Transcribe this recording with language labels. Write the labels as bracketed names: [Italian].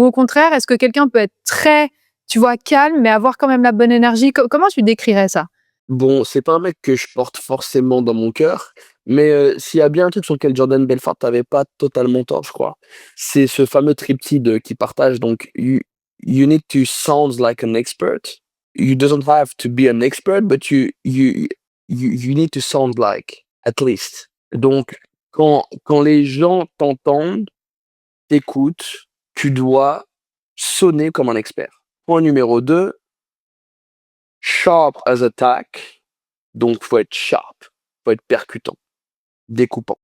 [French] Ou au contraire, est-ce que quelqu'un peut être très, tu vois, calme, mais avoir quand même la bonne énergie? Comment tu décrirais ça? Bon, c'est pas un mec que je porte forcément dans mon cœur, mais s'il y a bien un truc sur lequel Jordan Belfort avait pas totalement tort, je crois, c'est ce fameux triptyque qu'il partage. [English] Donc, you need to sound like an expert. You doesn't have to be an expert, but you need to sound like, at least. [French] Donc, quand les gens t'entendent, t'écoutent, tu dois sonner comme un expert. Point numéro 2, [English] sharp as a tack. [French] Donc, faut être sharp, faut être percutant, découpant.